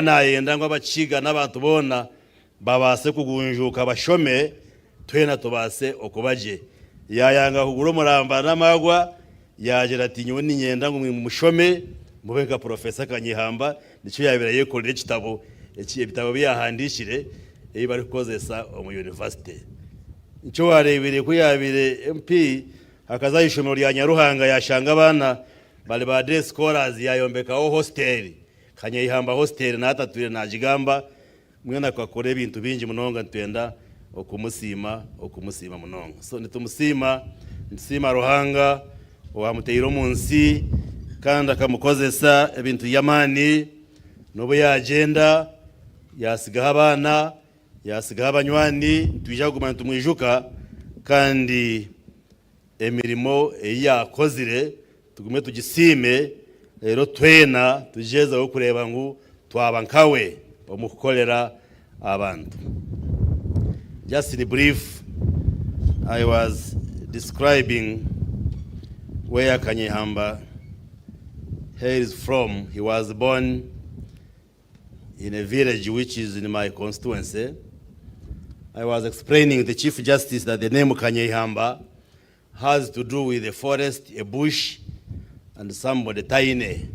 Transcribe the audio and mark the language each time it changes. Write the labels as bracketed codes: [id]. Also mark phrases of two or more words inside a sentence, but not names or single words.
[cgg] nayenda ngo abakiga n'abantu bona babase kugunjuka bashome twena tubase okubaje yayanga kugura omuramba n'amagwa yagira ati nyo ninyenda ngo mushome mubeka Profesa Kanyeihamba nico yabira yekolera ekitabo ebitabo byahandikire bari kukozesa omu university nco warebere ko yabire MP akaza ishomero lya Nyaruhanga yashanga abana bali ba [en] day scholars [cgg] yayombekaho hostel Kanyeihamba hostel na atatwire najigamba mwena kwakore ibintu bingi munonga ntwenda okumusima munonga so nitumusima Ruhanga wamuteyiro munsi kandi akamukozesa ebintu yamani nobo yagenda yasigaho abana yasigaho abanywani tujya kuguma tumwijuka kandi emirimo yakozire tugume tugisime rero twena tujezaho kureba ngo twaba nkawe omukukolera abantu. [en] Just in brief, I was describing where Kanyeihamba hails from. He was born in a village which is in my constituency. I was explaining to the Chief Justice that the name Kanyeihamba has to do with a forest, a bush, and somebody tiny.